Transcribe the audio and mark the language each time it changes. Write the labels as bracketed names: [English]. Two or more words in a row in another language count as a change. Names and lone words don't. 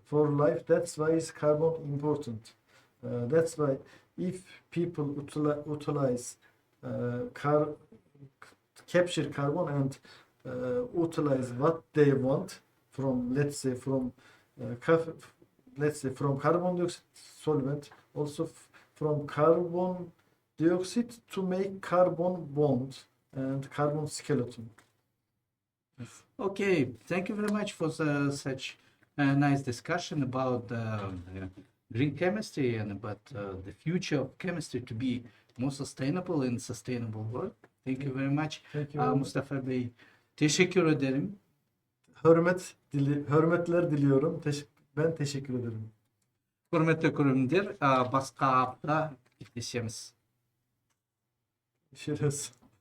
[English] For life, that's why is carbon important. That's why if people utilize capture carbon and utilize what they want from, let's say from carbon dioxide solvent, also from carbon dioxide to make carbon bond and carbon skeleton. Okay, thank you very much for such a nice discussion about green chemistry and about the future of chemistry to be more sustainable in sustainable world. Thank you very much. Thank you. [Turkish] Mustafa Bey, teşekkür ederim. Hürmetler diliyorum. Ben teşekkür ederim. [Kazakh] Құрметті көрермендер, басқа hafta кездесеміз. [Turkish] Görüşürüz.